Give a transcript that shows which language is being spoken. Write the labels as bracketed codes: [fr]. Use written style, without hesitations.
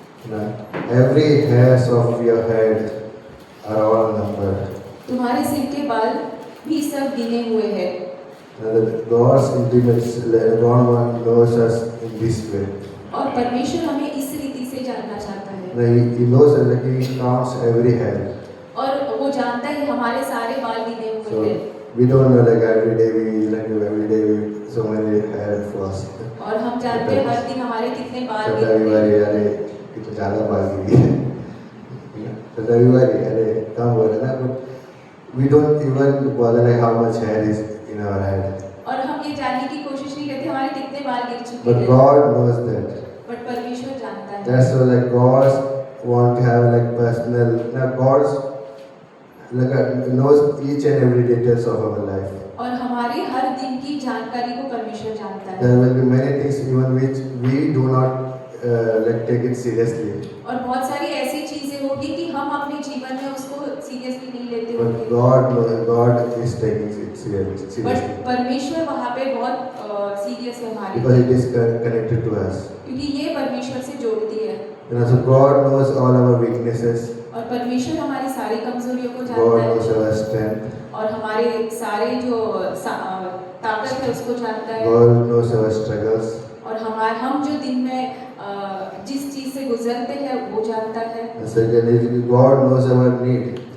[en] Now, every hairs of your head are all numbered. [hi] तुम्हारे सिर के बाल भी सब गिने हुए हैं। [en] God's intimacy, God knows us in this way. [hi] और परमेश्वर हमें इस रीति से जानना चाहता है। [en] Now, He knows us, like He counts every hair. [hi] और वो जानता है हमारे सारे बाल गिने हुए [en] So [hi] हैं। [en] we don't know like every day we so many hair falls. [hi] और हम जानते हैं हर दिन हमारे कितने बाल गिरते रविवारी हैं। अरे कितना ज़्यादा बाल गिरी है। तो रविवारी अरे कम हो रहा है ना, [en] but we don't even bother like how much hair is in our head. [hi] और हम ये जानने की कोशिश नहीं करते हमारे कितने बाल गिर चुके [en] But [hi] हैं। [en] God knows that. [hi] बट परमेश्वर जानता है। [en] That's why like God's want to have like personal. Now God's like knows each and every details of our life. [hi] और हमारे हर दिन की जानकारी को परमेश्वर जानता है। [en] There will be many things even which we do not like take it seriously. [hi] और बहुत सारी ऐसी चीजें होगी कि हम अपने जीवन में उसको सीरियसली नहीं लेते [en] But [hi] होंगे। [en] God is taking it seriously [hi] but परमेश्वर वहाँ पे बहुत सीरियस है हमारे [en] because [hi] लिए, [en] it is connected to us. [hi] क्योंकि ये परमेश्वर से जोड़ती है। [en] So God knows all our weaknesses. [hi] और परमेश्वर हमारी सारी कमजोरियों को [en] God [hi] जानता [en] knows [hi] है [en] our strength. [hi] और हमारे सारे जो ताकत है उसको जानता है। [en] God knows our struggles. [hi] और हम जो दिन में जिस चीज से गुजरते हैं वो जानता है। [en] And second is God knows our need.